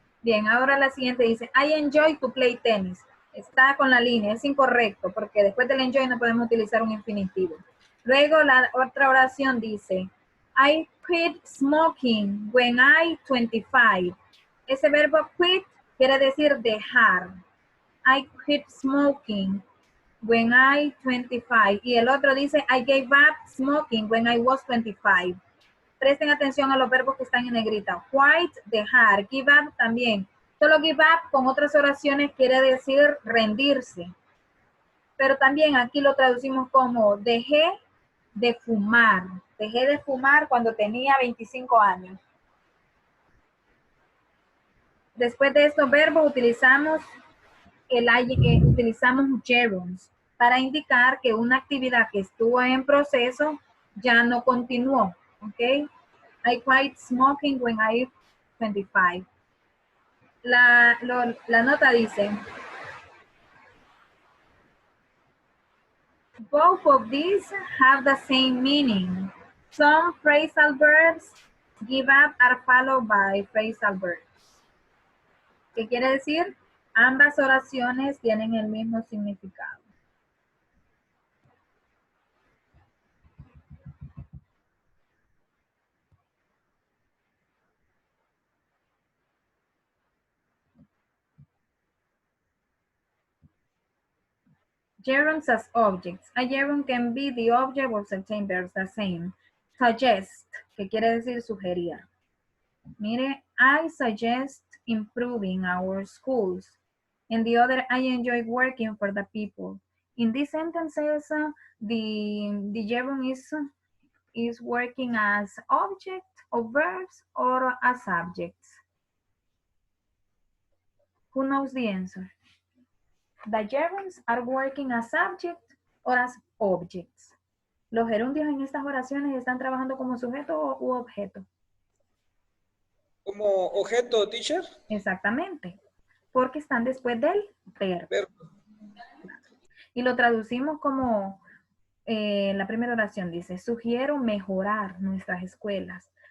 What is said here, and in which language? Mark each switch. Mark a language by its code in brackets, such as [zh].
[es] Bien, ahora la siguiente dice, [en] I enjoy to play tennis. [es] Está con la línea, es incorrecto, porque después del enjoy no podemos utilizar un infinitivo. Luego la otra oración dice, [en] I quit smoking when I 25. [es] Ese verbo quit quiere decir dejar. [en] I quit smoking when I 25. [es] Y el otro dice, [en] I gave up smoking when I was 25. [es] Presten atención a los verbos que están en negrita. Quit, dejar. Give up también. Solo give up con otras oraciones quiere decir rendirse. Pero también aquí lo traducimos como dejé de fumar. Dejé de fumar cuando tenía 25 años. Después de estos verbos utilizamos utilizamos gerunds para indicar que una actividad que estuvo en proceso ya no continuó. [en] ¿Ok? I quit smoking when I 25. [es] La nota dice, [en] both of these have the same meaning. Some phrasal verbs give up are followed by phrasal verbs. [es] ¿Qué quiere decir? Ambas oraciones tienen el mismo significado. [en] Gerunds as objects. A gerund can be the object of certain verbs, the same. [es] Suggest, que quiere decir sugerir. [en] Mire, I suggest improving our schools. And the other, I enjoy working for the people. In these sentences, the gerund is working as object of verbs or as subjects. Who knows the answer? The gerunds are working as subject or as objects. [es] Los gerundios en estas oraciones están trabajando como sujeto u objeto. Como objeto, teacher. Exactamente, porque están después del verbo. Y lo traducimos como la primera oración dice, sugiero mejorar nuestras escuelas.